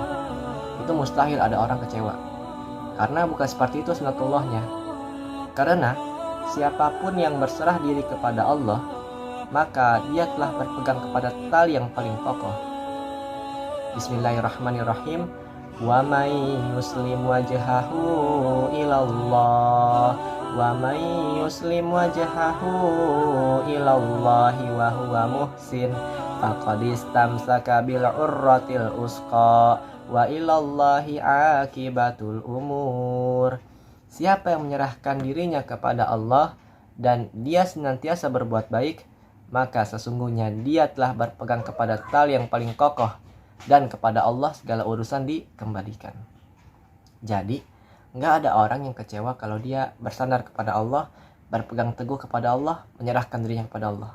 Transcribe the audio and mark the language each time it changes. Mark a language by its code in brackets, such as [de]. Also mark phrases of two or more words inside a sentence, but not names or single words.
[id] Itu mustahil ada orang kecewa. Karena bukan seperti itu sunnatullahnya. Karena siapapun yang berserah diri kepada Allah, maka dia telah berpegang kepada tali yang paling kokoh. [ar] بسم الله الرحمن الرحيم. ومن يسلم وجهه إلى الله ومن يسلم وجهه إلى الله وهو محسن فقد استمسك بالعروة الوثقى وإلى الله عاقبة الأمور. [id] Siapa yang menyerahkan dirinya kepada Allah dan dia senantiasa berbuat baik, maka sesungguhnya dia telah berpegang kepada tali yang paling kokoh, dan kepada Allah segala urusan dikembalikan. Jadi, nggak ada orang yang kecewa kalau dia bersandar kepada Allah, berpegang teguh kepada Allah, menyerahkan dirinya kepada Allah.